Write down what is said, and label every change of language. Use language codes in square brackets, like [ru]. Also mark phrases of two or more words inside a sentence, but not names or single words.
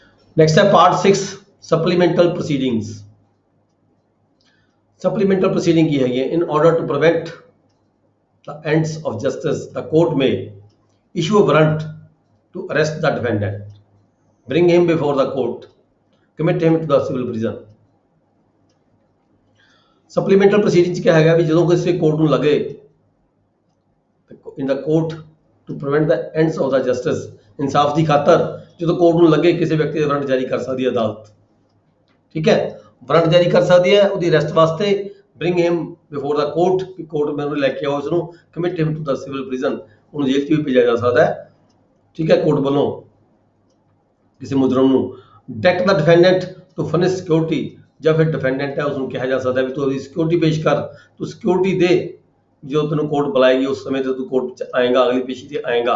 [hi] नेक्स्ट है पार्ट 6 [en] supplemental proceedings. supplemental proceeding [hi] की है ये। [en] in order to prevent the ends of justice the court may issue a warrant to arrest the defendant, bring him before the court, commit him to the civil prison। supplemental proceedings [hi] क्या हैगा भी [pa] ਜਦੋਂ ਕਿਸੇ ਕੋਰਟ ਨੂੰ ਲੱਗੇ [en] in the court to prevent the ends of the justice, [pa] ਇਨਸਾਫ ਦੀ ਖਾਤਰ ਜਦੋਂ ਕੋਰਟ ਨੂੰ ਲੱਗੇ ਕਿਸੇ ਵਿਅਕਤੀ ਦੇ ਵਾਰੰਟ ਜਾਰੀ ਕਰ ਸਕਦੀ ਹੈ ਅਦਾਲਤ। ਠੀਕ ਹੈ, ਵਾਰੰਟ ਜਾਰੀ ਕਰ ਸਕਦੀ ਹੈ ਉਹਦੀ ਅਰੈਸਟ ਵਾਸਤੇ, [en] bring him before the court [pa] ਕਿ ਕੋਰਟ ਮੈਨੂੰ ਲੈ ਕੇ ਆਓ ਉਸ ਨੂੰ, [en] commit him to the civil prison [pa] ਉਹਨੂੰ ਜੇਲ੍ਹ 'ਚ ਵੀ ਭੇਜਿਆ ਜਾ ਸਕਦਾ ਹੈ। ਠੀਕ ਹੈ, ਕੋਰਟ ਵੱਲੋਂ ਕਿਸੇ ਮੁਜਰਮ ਨੂੰ [en] direct the defendant to furnish security, [pa] ਜਾਂ ਫਿਰ ਡਿਫੈਂਡੈਂਟ ਹੈ ਉਸ ਨੂੰ ਕਿਹਾ ਜਾ ਸਕਦਾ ਵੀ ਤੂੰ ਉਹਦੀ ਸਿਕਿਉਰਿਟੀ ਪੇਸ਼ ਕਰ, ਤੂੰ ਸਿਕਿਉਰਿਟੀ ਦੇ, ਜੋ ਤੈਨੂੰ ਕੋਰਟ ਬੁਲਾਏਗੀ ਉਸ ਸਮੇਂ ਤੇ ਤੂੰ ਕੋਰਟ 'ਚ ਆਏਗਾ, ਅਗਲੀ ਪੇਸ਼ੀ ਤੇ ਆਏਗਾ।